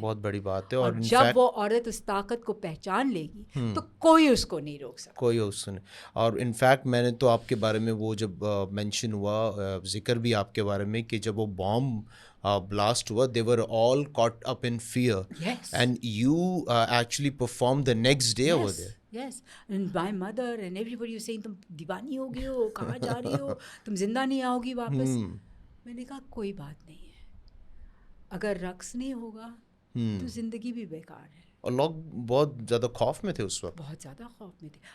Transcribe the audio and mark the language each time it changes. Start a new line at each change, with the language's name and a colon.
Urdu: بہت بڑی بات ہے. اور جب وہ عورت اس طاقت کو پہچان لے گی تو کوئی اس کو نہیں روک سکتا. کوئی اس نے. اور انفیکٹ میں نے تو آپ کے بارے میں وہ جب مینشن ہوا, ذکر بھی آپ کے بارے میں کہ جب وہ بامب blast ہوا,
English: they were all caught up in fear. Yes. And you actually performed the next day over there. Yes, and my mother and everybody was saying
Urdu: تم دیوانی ہو گئی ہو, کہاں جا رہی ہو, تم زندہ نہیں آؤ گی واپس. میں نے کہا کوئی بات نہیں ہے, اگر رقص نہیں ہوگا تو زندگی بھی بیکار ہے. اور لوگ بہت زیادہ خوف میں تھے اس وقت, بہت زیادہ خوف میں تھے.